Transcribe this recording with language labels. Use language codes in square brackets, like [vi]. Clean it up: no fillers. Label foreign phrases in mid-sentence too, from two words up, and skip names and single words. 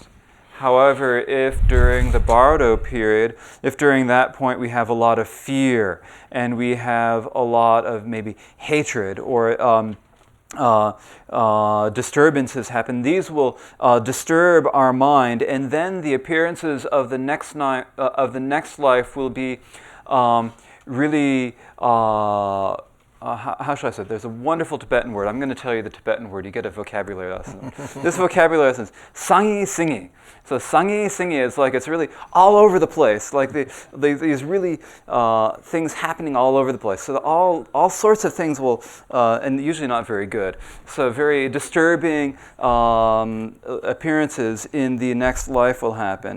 [en] However, if during the bardo period, if during that point we have a lot of fear, and we have a lot of maybe hatred or disturbances happen, these will disturb our mind, and then the appearances of the next life will be really how should I say it? There's a wonderful Tibetan word. I'm going to tell you the Tibetan word. You get a vocabulary lesson. This vocabulary lesson is [bo] sangi singi. [en] So [bo] sangi singi [en] is like it's really all over the place. Like these really things happening all over the place. So all sorts of things will, and usually not very good. So very disturbing appearances in the next life will happen.